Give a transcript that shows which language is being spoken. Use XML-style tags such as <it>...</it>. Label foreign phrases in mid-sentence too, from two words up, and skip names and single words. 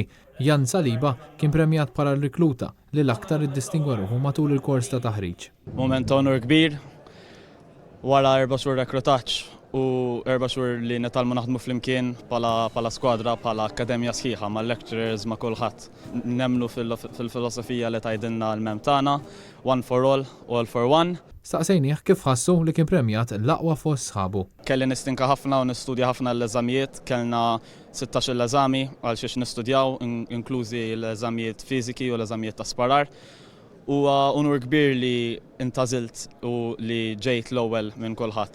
<mt>Jan Saliba kien premjat bħala rikluta li l-aktar iddistingwa ruħu matul il-kors ta' taħriġ. Moment onur kbir wara 4 xhur rekrutaġġ u 4 xhur li nitalmu naħdmu flimkien bħala skwadra, bħala akademja sħiħa ma' lecturers ma' kulħadd. Nemmnu fil-filosofija li tgħidilna l-mem tagħna,</mt> <en>one for all for one.</en> <mt>Staqsejnieh kif ħassu li kien premjat l-aqwa fost sħabu. Kelli nistinka ħafna u nistudja ħafna l-eżamijiet, kellna 16 l-eżami għal xiex nistudjaw, inklużi l-eżamijiet fiżiki u l-eżamijiet ta' sparar. U unur kbir li intażilt u li ġejt l-ewwel minn kulħadd.</mt>